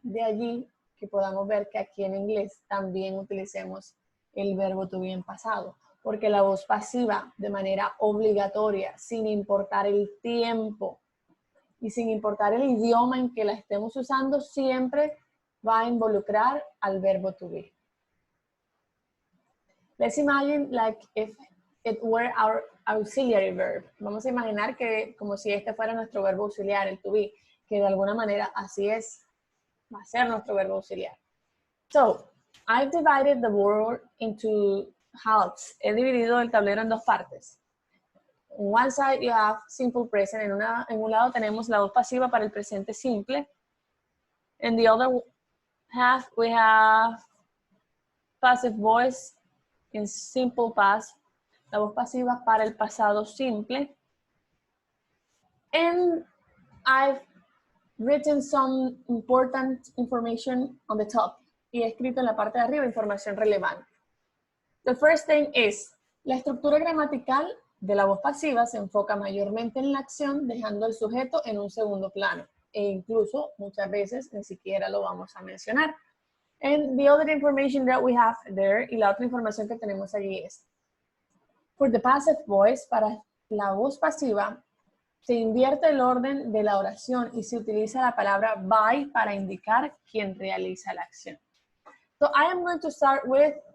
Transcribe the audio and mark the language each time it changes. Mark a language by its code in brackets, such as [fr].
[es] De allí que podamos ver que aquí en inglés también utilicemos el verbo to be en pasado, porque la voz pasiva de manera obligatoria, sin importar el tiempo y sin importar el idioma en que la estemos usando, siempre va a involucrar al verbo to be. [en] Let's imagine like if it were our auxiliary verb. [es] Vamos a imaginar que como si este fuera nuestro verbo auxiliar, el to be, que de alguna manera así es, va a ser nuestro verbo auxiliar. [en] So, I've divided the word into halves. [es] He dividido el tablero en dos partes. [en] On one side you have simple present. [es] En un lado tenemos la voz pasiva para el presente simple. [en] In the other half we have passive voice in simple past. [es] La voz pasiva para el pasado simple. [en] And I've written some important information on the top. [es] Y he escrito en la parte de arriba información relevante. [en] The first thing is, [es] la estructura gramatical de la voz pasiva se enfoca mayormente en la acción, dejando el sujeto en un segundo plano. E incluso, muchas veces, ni siquiera lo vamos a mencionar. [en] And the other information that we have there, [es] y la otra información que tenemos allí es, [en] for the passive voice, [es] para la voz pasiva, se invierte el orden de la oración y se utiliza la palabra by para indicar quién realiza la acción. [en] So I am going to start with